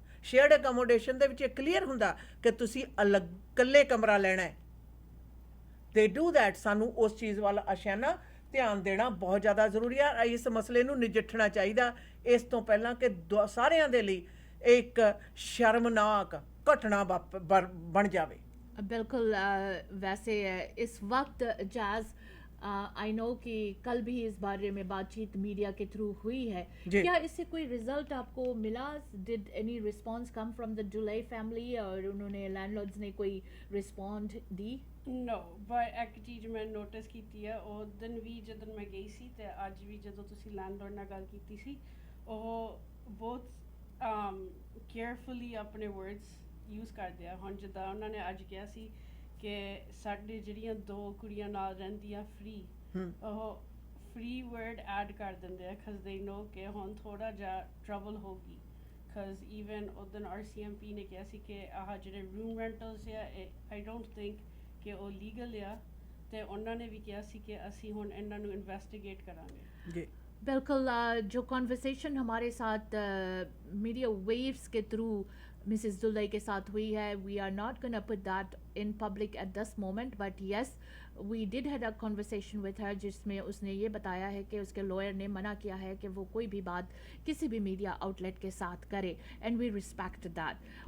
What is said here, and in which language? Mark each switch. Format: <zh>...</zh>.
<pa>Shared accommodation ਦੇ ਵਿੱਚ ਇਹ ਕਲੀਅਰ ਹੁੰਦਾ ਕਿ ਤੁਸੀਂ ਅਲੱਗ ਇਕੱਲੇ ਕਮਰਾ ਲੈਣਾ ਹੈ।</pa> <en>They do that.</en> <pa>ਸਾਨੂੰ ਉਸ ਚੀਜ਼ ਵੱਲ ਅਸ਼ਾਨਾ ਧਿਆਨ ਦੇਣਾ ਬਹੁਤ ਜ਼ਿਆਦਾ ਜ਼ਰੂਰੀ ਹੈ। ਇਸ ਮਸਲੇ ਨੂੰ ਨਜਿੱਠਣਾ ਚਾਹੀਦਾ ਇਸ ਤੋਂ ਪਹਿਲਾਂ ਕਿ ਸਾਰਿਆਂ ਦੇ ਲਈ ਇੱਕ ਸ਼ਰਮਨਾਕ ਘਟਨਾ ਬਣ ਜਾਵੇ।</pa> <hi>बिल्कुल वैसे इस वक्त जैज़</hi> <en>I know</en> <hi>कि कल भी इस बारे में बातचीत मीडिया के थ्रू हुई है, क्या इससे कोई रिजल्ट आपको मिला?</hi> <en>did any response come from the Dulai family</en> <hi>और उन्होंने लैंडलॉर्ड्स ने कोई रिस्पॉन्ड दी? नो, पर एक चीज़ मैं नोटिस की है</hi> <pa>ਉਹ ਦਿਨ ਵੀ ਜਦੋਂ ਮੈਂ ਗਈ ਸੀ ਤੇ ਅੱਜ ਵੀ ਜਦੋਂ ਤੁਸੀਂ ਲੈਂਡਲॉर्ड ਨਾਲ ਗੱਲ ਕੀਤੀ ਸੀ ਉਹ ਬਹੁਤ ਕੇਅਰਫੁਲੀ ਆਪਣੇ ਵਰਡਸ ਯੂਜ਼ ਕਰਦੇ ਆ। ਹੁਣ ਜਿੱਦਾਂ ਉਹਨਾਂ ਨੇ ਅੱਜ ਕਿਹਾ ਸੀ ਕਿ ਸਾਡੇ ਜਿਹੜੀਆਂ 2 ਕੁੜੀਆਂ ਨਾਲ ਰਹਿੰਦੀਆਂ ਫ੍ਰੀ, ਉਹ ਫ੍ਰੀ ਵਰਡ ਐਡ ਕਰ ਦਿੰਦੇ ਆ</pa> <en>because they know</en> <pa>ਕਿ ਹੁਣ ਥੋੜਾ ਜਿਹਾ ਟਰਬਲ ਹੋਗੀ। ਬਿਕਾਜ਼ ਈਵਨ ਉਦੋਂ RCMP ਨੇ ਕਿਹਾ ਸੀ ਕਿ ਆਹ ਜਿਹੜੇ ਰੂਮ ਰੈਂਟਲਸ ਆ</pa> <en>I don't think</en> <pa>ਕਿ ਉਹ ਲੀਗਲ ਆ, ਤੇ ਉਹਨਾਂ ਨੇ ਵੀ ਕਿਹਾ ਸੀ ਕਿ ਅਸੀਂ ਹੁਣ ਇਹਨਾਂ ਨੂੰ ਇਨਵੈਸਟੀਗੇਟ ਕਰਾਂਗੇ।</pa> <hi>जी बिल्कुल। जो कॉन्वर्सेशन हमारे साथ मीडिया वेव्स के थ्रू मिसेस दुल्लाई के साथ हुई है,</hi> <en>we are not gonna put that in public at this moment, but yes we did had a conversation with her</en> <hi>जिसमें उसने ये बताया है कि उसके लॉयर ने मना किया है कि वो कोई भी बात किसी भी मीडिया आउटलेट के साथ करे,</hi> <en>And we respect that.</en>